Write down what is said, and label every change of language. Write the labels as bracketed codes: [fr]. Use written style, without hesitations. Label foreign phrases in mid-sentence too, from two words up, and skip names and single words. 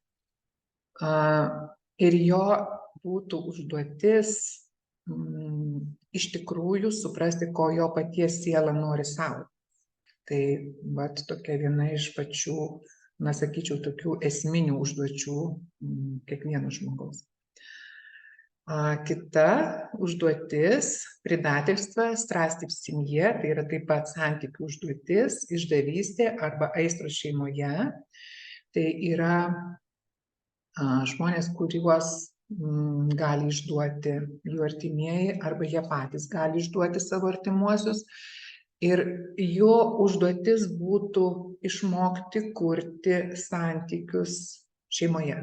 [lt] Ir jo būtų užduotis iš tikrųjų suprasti, ko jo paties siela nori savo. Tai vat tokia viena iš pačių, na sakyčiau, tokių esminių užduočių kiekvieno žmogaus. Kita užduotis - [ru] предательство, страсти в семье, [lt] tai yra taip pat santykių užduotis, išdavystė arba aistros šeimoje. Tai yra žmonės, kuriuos gali išduoti jų artimieji arba jie patys gali išduoti savo artimuosius. Ir jo užduotis būtų išmokti kurti santykius šeimoje.